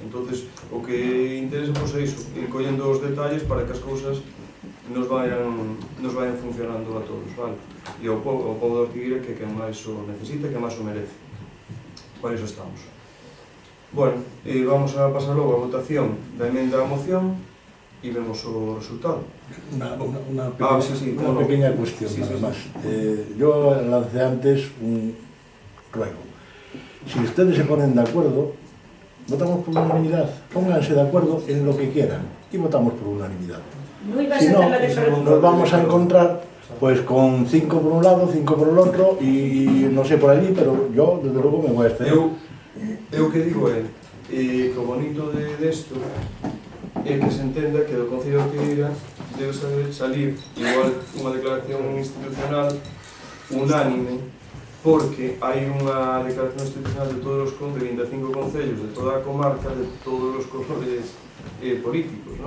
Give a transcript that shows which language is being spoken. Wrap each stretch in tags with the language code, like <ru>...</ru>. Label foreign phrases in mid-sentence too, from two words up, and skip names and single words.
<gl>Entonces, o que interesa pois é iso, ir collendo os detalles para que as cousas nos vayan funcionando a todos, vale? E ao povo de Ortigueira que quen máis o necesita, que máis o merece. Para iso estamos. Bueno, vamos a pasar logo a votación da emenda á moción e vemos o resultado.</gl> <es>Una Sí, pequeña cuestión, sí, nada sí. más. Yo lancé antes un ruego. Si ustedes se ponen de acuerdo, votamos por unanimidad. Pónganse de acuerdo en lo que quieran y votamos por unanimidad. Si no, nos vamos a encontrar pues con 5 por un lado, 5 por el otro y no sé por allí, pero yo desde luego me voy a estar.</es> <gl>Eu que digo é que o bonito desto é que se entenda que do Concello de Ortigueira debe salir igual unha declaración institucional unánime, porque hai unha declaración institucional de todos os 25 concellos, de toda a comarca, de todos os colores políticos, non?</gl>